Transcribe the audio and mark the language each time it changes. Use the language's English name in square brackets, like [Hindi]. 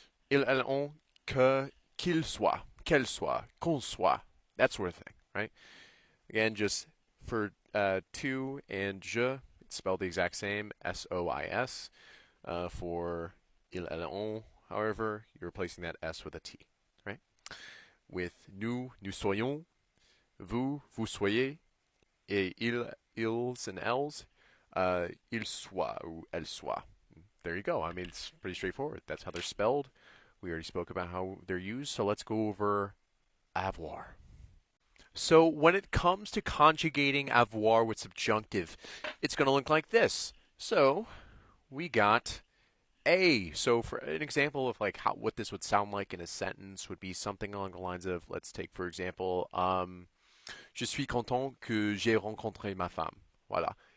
[French] Ils, elles, on, que, qu'il soit, qu'elle soit, qu'on soit, [English] that sort of thing, right? Again, just for tu and je, it's spelled the exact same, S-O-I-S. For il, elle, on, however, you're replacing that S with a T, right? [French] With nous, nous soyons, vous, vous soyez, et il, ils, and elles, il soit ou elle soit. [English] There you go. I mean, it's pretty straightforward. That's how they're spelled. We already spoke about how they're used, so let's go over avoir. So when it comes to conjugating avoir with subjunctive, it's going to look like this. So we got a. So for an example of like how what this would sound like in a sentence would be something along the lines of, let's take for example, [French] je suis content que j'ai rencontré ma femme. Voilà.